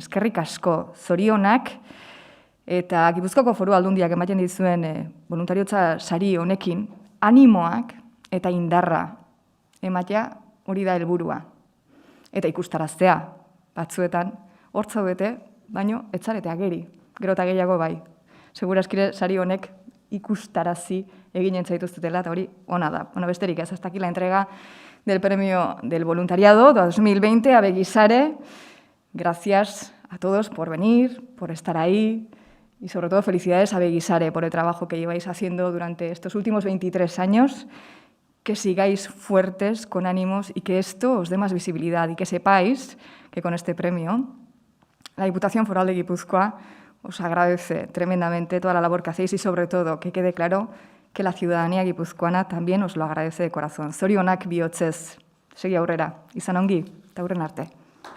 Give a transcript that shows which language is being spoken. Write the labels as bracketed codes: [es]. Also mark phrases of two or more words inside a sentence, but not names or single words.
[eu] Eskerrik asko, zorionak, eta Gipuzkoako Foru Aldundiak ematen dizuen voluntariotza sari honekin, animoak eta indarra ematea hori da helburua. Eta ikustaraztea, batzuetan, hortzaudete, baino etzarete ageri, gero eta gehiago bai. Segurazkire sari honek ikustarazi eginen zaituztetela, eta hori ona da. Besterik ez, [es] hasta aquí la entrega del premio del voluntariado 2020 a Begisare. Gracias a todos por venir, por estar ahí, y sobre todo felicidades a Begisare por el trabajo que lleváis haciendo durante estos últimos 23 años, que sigáis fuertes, con ánimos, y que esto os dé más visibilidad, y que sepáis que con este premio la Diputación Foral de Guipúzcoa os agradece tremendamente toda la labor que hacéis y, sobre todo, que quede claro que la ciudadanía guipuzcoana también os lo agradece de corazón. [eu] Zorionak bihotzez, segi aurrera, izan ongi, eta hurren arte.